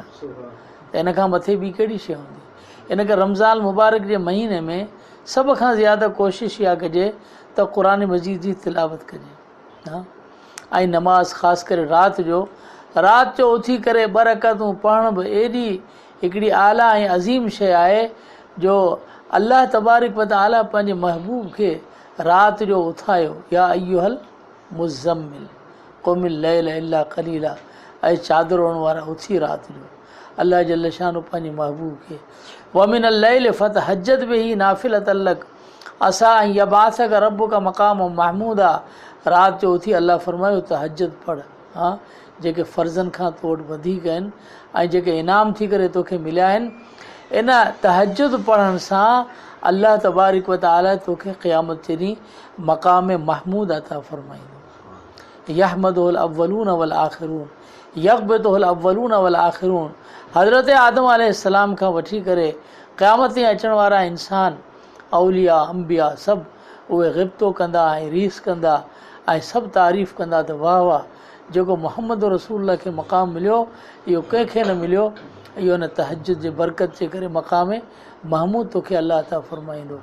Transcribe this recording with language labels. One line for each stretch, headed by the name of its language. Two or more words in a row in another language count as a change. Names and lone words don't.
Sindhi: त इन खां मथे ॿी कहिड़ी शइ हूंदी? इन करे रमज़ान मुबारक जे महीने में सभ खां ज़्यादा कोशिशि इहा कजे त क़ुरान मजीद जी तिलावत कजे। हा, ऐं नमाज़ ख़ासि करे राति जो उथी करे 2 रकातूं पढ़ण बि एॾी हिकिड़ी आला ऐं अज़ीम शइ आहे जो अल्लाह
Arabic: تبارك وتعالى
Sindhi: पंहिंजे महबूब खे राति जो उथायो,
Arabic: يا أيها المزمل قم الليل إلا قليلا,
Sindhi: ऐं चादर ओढ़ण वारा उथी राति जो अल्लाह
Arabic: جل شأنه
Sindhi: पंहिंजे महबूब खे
Arabic: ومن الليل فتهجد به نافلة لك عسى أن يبعثك ربك مقاما محمودا.
Sindhi: राति जो उथी अल्लाह फरमायो तहज्जुद पढ़। हा, जेके फ़र्ज़नि खां तो वटि वधीक आहिनि ऐं जेके इनाम थी करे तोखे मिलिया आहिनि, इन तहज्जुद पढ़ण सां अल्लाह
Arabic: تبارك وتعالى
Sindhi: तोखे क़यामत जे ॾींहुं मक़ाम महमूद अता फरमाईंदो।
Arabic: يحمده الأولون والآخرون يغبطه الأولون والآخرون यक़बितुल अव्वलून वल आख़िरून।
Sindhi: हज़रत आदम अलैहिस्सलाम खां वठी करे क़यामत ते अचण वारा इंसान, औलिया अंबिया, सभु उहे ग़िब्तो कंदा ऐं रीस कंदा ऐं सभु तारीफ़ कंदा त वाह वाह, जेको मुहम्मद रसूल खे मक़ाम मिलियो इहो कंहिंखे न मिलियो, इहो न तहज्जुद जे बरकत जे करे मक़ाम महमूद तोखे अल्लाह अता फरमाईंदो।